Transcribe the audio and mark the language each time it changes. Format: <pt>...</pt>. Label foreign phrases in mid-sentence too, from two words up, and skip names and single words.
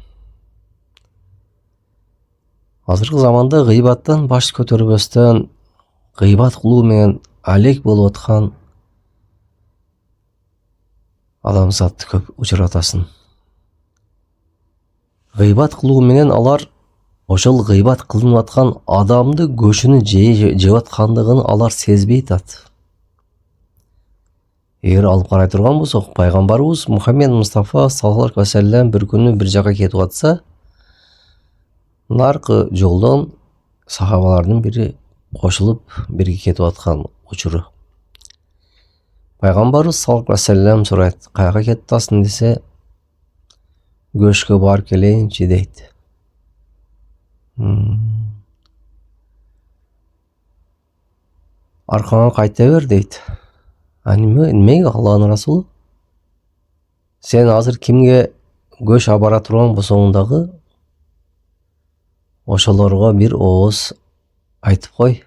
<ky>Азыркы заманда гыйбаттан баш көтөрбөстөн гыйбат кылуу менен алек болуп аткан адамзатты көп учуратасың. Гыйбат кылуу менен алар ошол гыйбат кылынып аткан адамды көшүнү жеп аткандыгын алар сезбей атат. Эгер алып карай турган болсок, пайгамбарыбыз Мухаммед Мустафа</ky> <ar>صلى الله عليه وسلم</ar> <ky>бир күнү бир жака кетип атса, наркы жолдон сахабалардын бири кошулуп бирге кетип аткан учуру. Пайгамбарыбыз</ky> <ar>صلى الله عليه وسلم</ar> <ky>сурайт: "Каяка кетип атасың?" десе, "Көчкө барып келейинчи" дейт. "Аркаңа кайта бер" дейт. Эмеге Аллахтын расулу? Сен азыр кимге көч абара турган болсоң дагы ошолорго бир ооз айтып кой.</ky>